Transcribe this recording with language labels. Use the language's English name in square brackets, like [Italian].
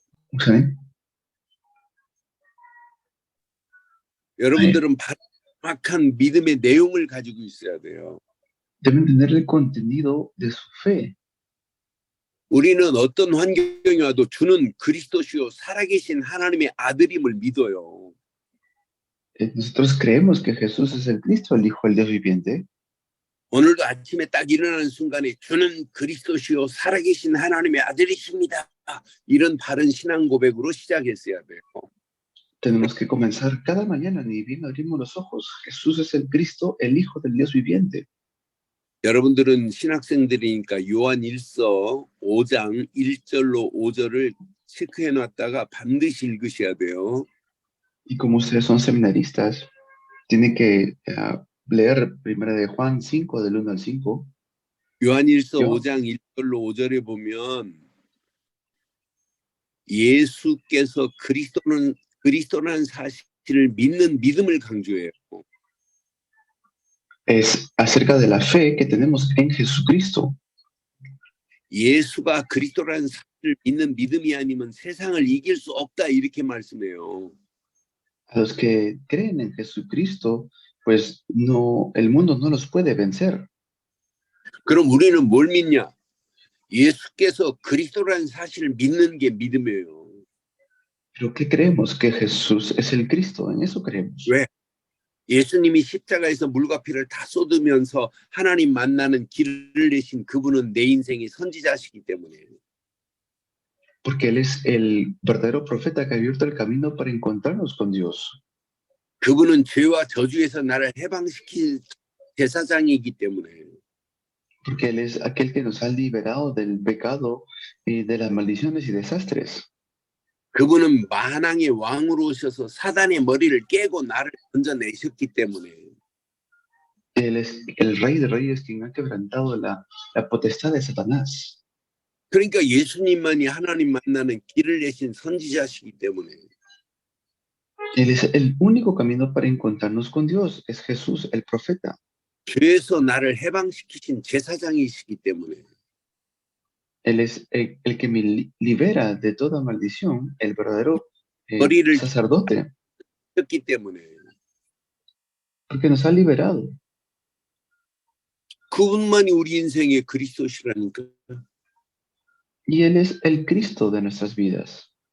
[Korean] 목사님? 여러분들은 정확한 믿음의 내용을 가지고 있어야 돼요. [Spanish] Deben tener el contenido de su fe. [Korean] 우리는 어떤 환경이 와도 주는 그리스도시요 살아계신 하나님의 아들임을 믿어요. [Spanish] Nosotros creemos que Jesús es el Cristo, el Hijo del Dios viviente. [Korean] 오늘도 아침에 딱 일어나는 순간에 주는 그리스도시요 살아계신 하나님의 아들이십니다. 이런 바른 신앙 고백으로 시작했어야 돼요. [Spanish] Tenemos que comenzar cada mañana, ni bien abrimos los ojos. Jesús es el Cristo, el Hijo del Dios viviente. [Korean] 여러분들은 신학생들이니까 요한 1서 5장 1절로 5절을 체크해 놨다가 반드시 읽으셔야 돼요. [Spanish] Y como ustedes son seminaristas, tienen que leer primera de Juan 5, del 1 al 5. [Korean] 요한 1서 요. 5장 1절로 5절에 보면 예수께서 그리스도라는 사실을 믿는 믿음을 강조해요. [Spanish] Es acerca de la fe que tenemos en Jesucristo. [Korean] 예수가 그리스도라는 사실을 믿는 믿음이 아니면 세상을 이길 수 없다 이렇게 말씀해요. [Spanish] A los que creen en Jesucristo, pues no, el mundo no los puede vencer. [Korean] 그럼 우리는 뭘 믿냐? 예수께서 그리스도라는 사실을 믿는 게 믿음이에요. [Spanish] Pero ¿qué creemos? Que Jesús es el Cristo. En eso creemos. [Korean] 왜? 예수님이 십자가에서 물과 피를 다 쏟으면서 하나님 만나는 길을 내신 그분은 내 인생의 선지자시기 때문에. [Spanish] Porque Él es el verdadero profeta que ha abierto el camino para encontrarnos con Dios. [Korean] 그분은 죄와 저주에서 나를 해방시킬 제사장이기 때문에. [Spanish] Porque Él es aquel que nos ha liberado del pecado y de las maldiciones y desastres. [Korean] 그분은 만왕의 왕으로 오셔서 사단의 머리를 깨고 나를 건져내셨기 때문에. [Spanish] Él es el Rey de Reyes quien ha quebrantado la potestad de Satanás. [Korean] 그러니까 예수님만이 하나님 만나는 길을 내신 선지자시기 때문에. [Spanish] Él es el único camino para encontrarnos con Dios. Es Jesús, el profeta. [Korean] 죄에서 나를 해방시키신 제사장이시기 때문에. [Spanish] Él es el que me libera de toda maldición, el verdadero [Korean] 머리를 [Spanish] sacerdote, [Korean] 쳤기 때문에. [Spanish] porque nos ha liberado. [Korean] 그분만이 우리 인생의 그리스도시라니까. [Spanish] Y Él es el Cristo de nuestras vidas.